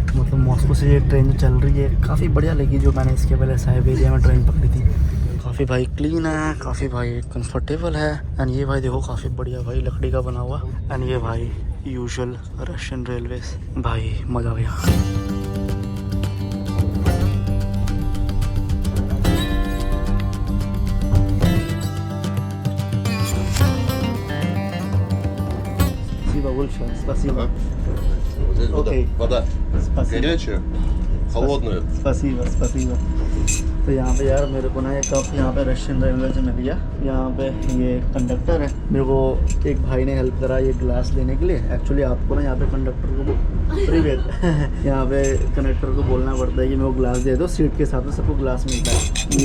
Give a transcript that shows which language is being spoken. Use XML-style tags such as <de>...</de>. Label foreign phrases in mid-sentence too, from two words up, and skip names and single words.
<hi>मतलब मॉस्को से ये ट्रेन जो चल रही है काफ़ी बढ़िया लगी, जो मैंने इसके पहले साइबेरिया में ट्रेन पकड़ी थी। काफ़ी भाई क्लीन है, काफ़ी भाई कंफर्टेबल है। एंड ये भाई देखो काफ़ी बढ़िया भाई लकड़ी का बना हुआ। एंड ये भाई यूजुअल रशियन रेलवेज, भाई मज़ा आ गया।</hi> <ru>Спасибо. Вот здесь Окей. вода. Спасибо. Горячая, холодная. स्पसीबा।</ru> <hi>तो यहाँ पे यार मेरे को ना ये कप यहाँ पे रशियन रेलवे से मिल गया। यहाँ पे ये कंडक्टर है, मेरे को एक भाई ने हेल्प करा ये ग्लास लेने के लिए। एक्चुअली आपको ना यहाँ पे कंडक्टर को प्रीवियस यहाँ पे कंडक्टर को बोलना पड़ता है कि मेरे को ग्लास दे दो, सीट के साथ में सबको ग्लास मिलता है।</hi>